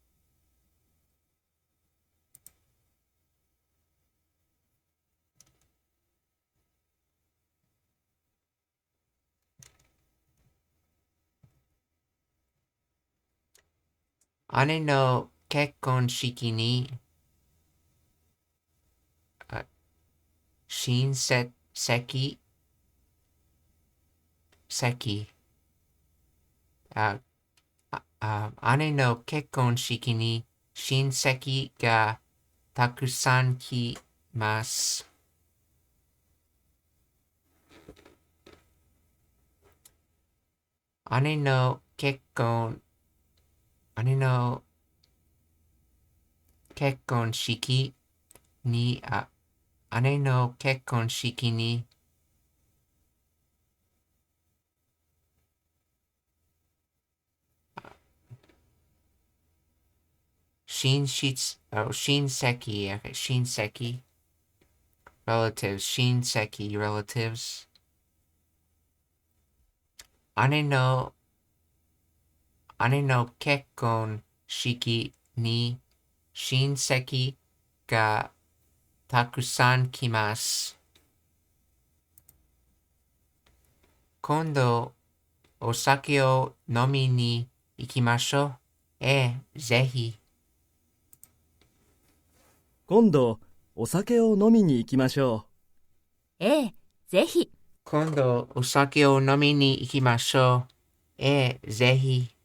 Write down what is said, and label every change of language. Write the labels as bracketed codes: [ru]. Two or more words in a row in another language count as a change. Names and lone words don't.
[ja] 姉の結婚式に親戚席. 姉の結婚式に親戚がたくさん来ます. 姉の結婚式に姉の結婚式に shinseki, okay, shinseki, relatives, shinseki, relatives. 姉の結婚式に親戚がたくさん来ます. 今度お酒を飲みに行きましょう. ぜひ。今度、お酒を飲みに行きましょぜひ。今度お酒を飲みに行きましょう。ぜひ。